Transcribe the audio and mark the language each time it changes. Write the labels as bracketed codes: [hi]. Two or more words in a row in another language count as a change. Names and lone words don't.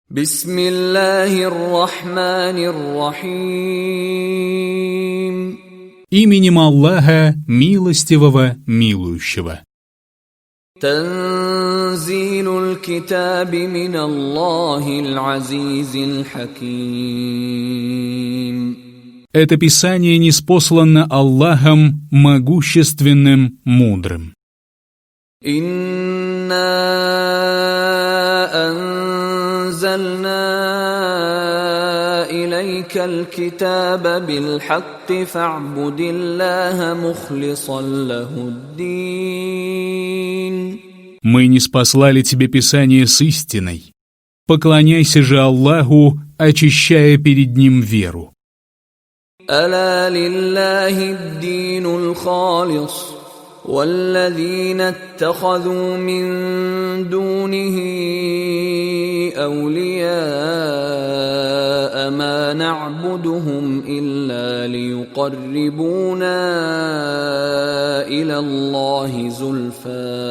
[ar] بسم الله الرحمن الرحيم. [ru] Именем Аллаха, милостивого, милующего. [ar] تنزيل الكتاب من الله العزيز الحكيم. [ru] Это Писание ниспослано Аллахом, могущественным, мудрым. [ar] إنا أنزلنا إليك الكتاب بالحق فاعبد الله مخلصا له الدين. [ru] Мы ниспослали тебе Писание с истиной. Поклоняйся же Аллаху, очищая перед Ним веру. [ar] ألا لله الدين الخالص والذين اتخذوا من دونه أولياء ما نعبدهم إلا ليقربونا إلى الله زلفى